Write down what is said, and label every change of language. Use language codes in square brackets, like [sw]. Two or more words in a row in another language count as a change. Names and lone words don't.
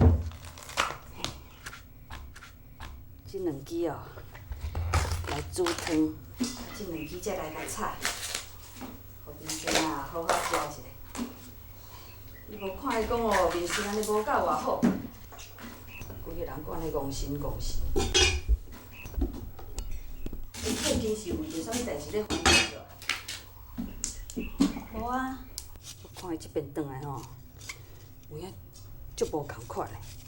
[nan] 这两支哦，来煮汤，这两支再来个菜，互面生啊好好食一下。你无看伊讲哦，面色安尼无够偌好，规个人搁安尼戆神戆神。伊最近是为着啥物代志咧烦恼着？无啊，我看伊即边转来吼，有影足无共款的。